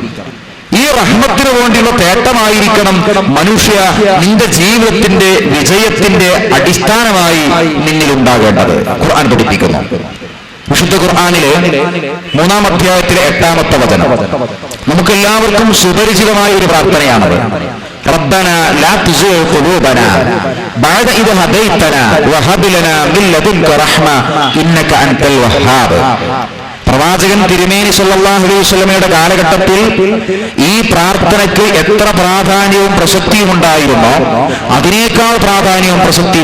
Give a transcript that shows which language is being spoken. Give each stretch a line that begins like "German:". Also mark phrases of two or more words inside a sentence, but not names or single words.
Malayalam: ഈ റഹ്മത്തിന് വേണ്ടിയുള്ള തേട്ടമായിരിക്കണം മനുഷ്യ നിന്റെ ജീവിതത്തിന്റെ വിജയത്തിന്റെ അടിസ്ഥാനമായി നിന്നിൽ ഉണ്ടാകേണ്ടത്. ഖുർആൻ പഠിപ്പിക്കുന്നു. വിശുദ്ധ ഖുർആനിലെ 3-ാം അധ്യായത്തിലെ 8-ാമത്തെ വചനം നമുക്കെല്ലാവർക്കും സുപരിചിതമായ ഒരു പ്രാർത്ഥനയാണത്.
Arabic: ربنا لا تزغ قلوبنا بعد إذ هديتنا وهب لنا من لدنك رحمة إنك أنت الوهاب.
Malayalam: പ്രവാചകൻ തിരുമേനി സല്ലല്ലാഹു അലൈഹി വസല്ലമയുടെ കാലഘട്ടത്തിൽ ഈ പ്രാർത്ഥനയ്ക്ക് എത്ര പ്രാധാന്യവും പ്രസക്തിയും ഉണ്ടായിരുന്നോ അതിനേക്കാൾ പ്രാധാന്യവും പ്രസക്തിയും